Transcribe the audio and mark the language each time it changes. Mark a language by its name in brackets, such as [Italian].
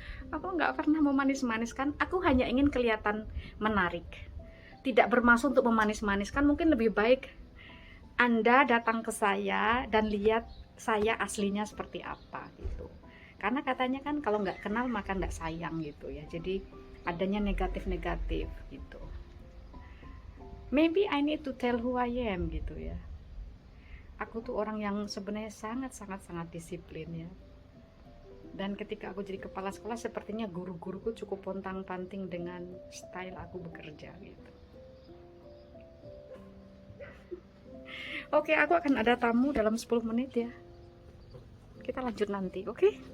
[Indonesian] Aku nggak pernah memanis-maniskan. Aku hanya ingin kelihatan menarik. Tidak bermaksud untuk memanis-maniskan. Mungkin lebih baik Anda datang ke saya dan lihat saya aslinya seperti apa gitu. Karena katanya kan kalau nggak kenal maka nggak sayang gitu ya. Jadi adanya negatif-negatif gitu. [English] Maybe I need to tell who I am [Indonesian] gitu ya. Aku tuh orang yang sebenarnya sangat disiplin ya. Dan ketika aku jadi kepala sekolah, sepertinya guru-guruku cukup pontang-panting dengan style aku bekerja gitu. Oke, aku akan ada tamu dalam 10 menit ya. Kita lanjut nanti, oke?